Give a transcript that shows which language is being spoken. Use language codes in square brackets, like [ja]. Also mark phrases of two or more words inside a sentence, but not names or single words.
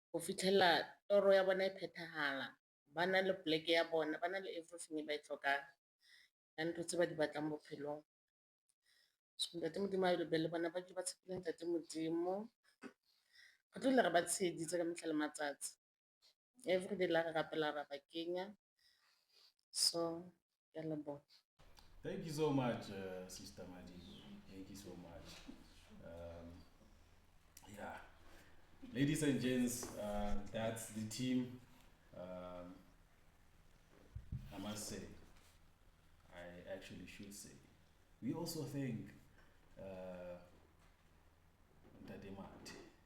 [tn] go fitlhela toro ya bona e phethahala, ba na le poleke ya bona, ba na le everything e ba e tlhokang ya ntho tse ba di batlang bophelong. [st] So ntate Modimo a lebelle bona ba dule ba tshepile ntate Modimo. Re tlo dula re ba tsheditse ka metlha le matsatsi. Everyday la re rapela ra ba kenya. So ke a leboha. [en] Thank you so much, Sister Madi. Thank you so much. Yeah, ladies and gents, that's the team. I must say, I actually should say, we also thank Ntate Mati.